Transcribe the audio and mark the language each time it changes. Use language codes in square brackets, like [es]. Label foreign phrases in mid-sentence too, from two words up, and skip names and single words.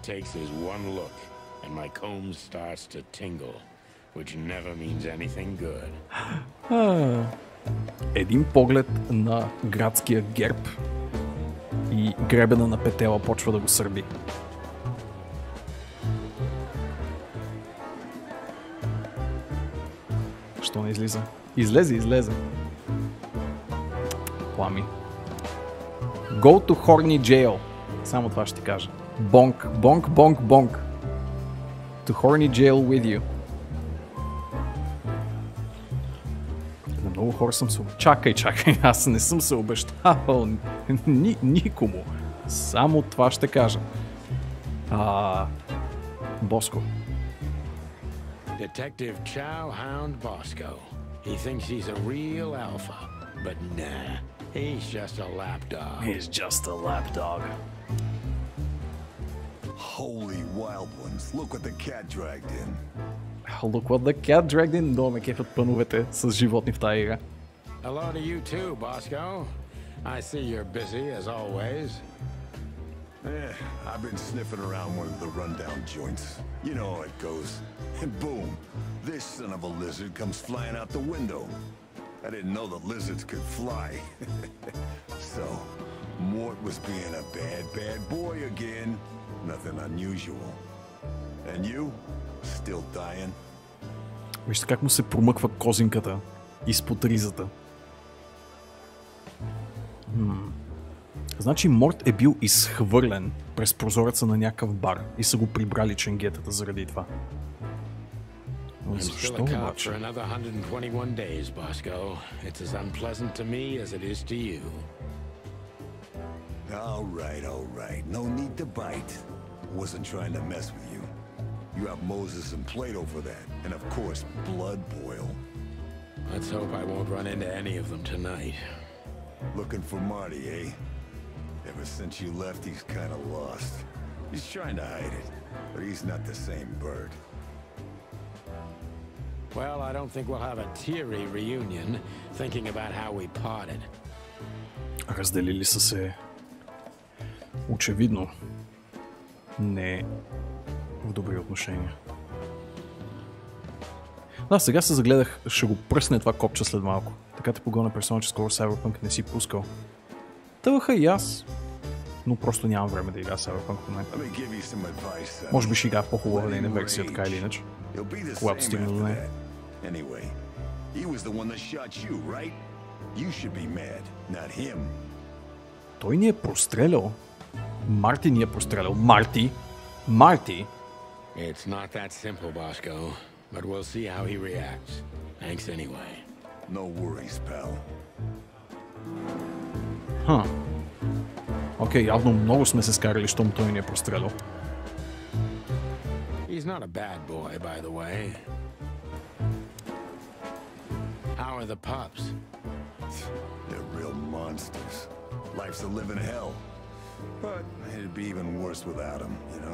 [bg] Един поглед на градския герб и гребена на Петела почва да го сърби. Що не излиза? Излезе. Плами. [en] Go to horny jail. [bg] Само това ще ти кажа. [en] Bonk. To horny jail with you. [bg] На много хора съм се... Чакай. Аз не съм се обещавал никому. Само това ще кажа. Боско. [en] Detective Chowhound Bosco. He thinks he's a real alpha, but nah, he's just a lapdog. He's just a lapdog. Holy wild ones, look what the cat dragged in. Look what the cat dragged in. [bg] Долу ме кефят пъновете с животни в тая игра. [en] Hello to you too, Bosco. I see you're busy as always. I've been sniffing around one of the rundown joints. You know how it goes. And boom, this son of a lizard comes flying out the window. I didn't know that lizards could fly. So, Mort was being a bad boy again. Nothing unusual. And you? Still dying? [bg] Вижте как му се промъква козинката изпод ризата. Значи Морт е бил изхвърлен през прозореца на някакъв бар и са го прибрали ченгетата заради това. Защо обаче? [en] All right. No need to bite. Wasn't trying to mess with you. You have Moses and Plato for that. And of course, Blood Boil. Let's hope I won't run into any of them tonight. Looking for Marty, eh? Ever since you left, he's kind of lost. He's trying to hide it, but he's not the same bird. Well, I don't think we'll have a teary reunion, thinking about how we parted. [bg] Разделили са се очевидно не в добри отношения. Да, сега се загледах, ще го пръсне това копче след малко. Така те погона персона, че скоро Cyberpunk не си пускал. Тъваха и аз, но просто нямам време да игра Cyberpunk в момента. Може би ще игра по-хубава нейна версия, така или иначе. Когато стигна до нея. Той ни е прострелял. Марти ни е прострелял. Марти! [en] It's not that simple, Bosco, but we'll see how he reacts. Thanks anyway. No worries, pal. [bg] Окей, явно много сме се скарали, щом той ни е прострелял. [en] He's not a bad boy, by the way. How are the pups? They're real monsters. Life's a living hell. But it'd be even worse without them, you know?